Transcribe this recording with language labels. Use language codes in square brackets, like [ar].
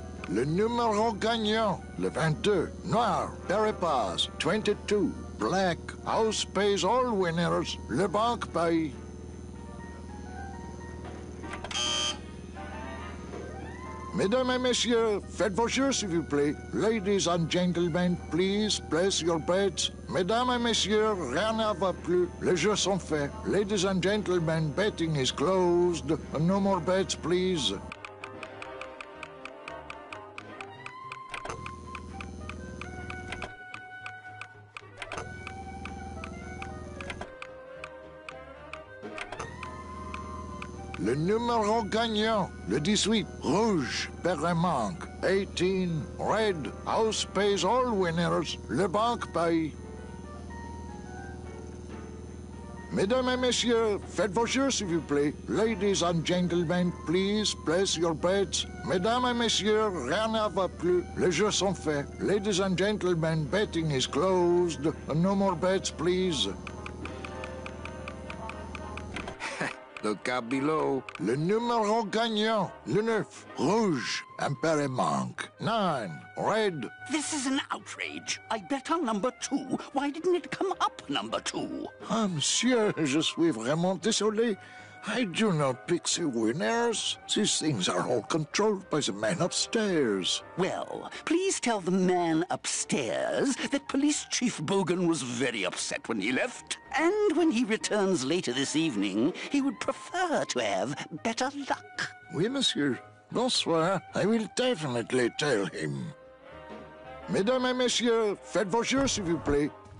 [fr] Le numéro gagnant, le 22, noir, Peripass, 22, [en] black, house pays all winners, [fr] le banque paye. Mesdames et messieurs, faites vos jeux s'il vous plaît. [en] Ladies and gentlemen, please place your bets. [fr] Mesdames et messieurs, rien ne va plus. Les jeux sont faits. [en] Ladies and gentlemen, betting is closed. No more bets, please. [fr] Le numéro gagnant, le 18, rouge, Perremanque, 18, [en] red, house pays all winners, [fr] le banque paye. Mesdames et messieurs, faites vos jeux s'il vous plaît. [en] Ladies and gentlemen, please place your bets. [fr] Mesdames et messieurs, rien ne va plus. Les jeux sont faits. [en] Ladies and gentlemen, betting is closed. No more bets, please. Look out below. [fr] Le numéro gagnant, le 9, rouge, Imperimanque, 9, red. [en] This is an outrage. I bet on number 2. Why didn't it come up number 2? [fr] Ah, monsieur, je suis vraiment désolé. [en] I do not pick the winners. These things are all controlled by the man upstairs. Well, please tell the man upstairs that Police Chief Bogan was very upset when he left. And when he returns later this evening, he would prefer to have better luck. [fr] Oui, monsieur. Bonsoir. [en] I will definitely tell him. [fr] Mesdames et messieurs, faites vos jeux, s'il vous plaît.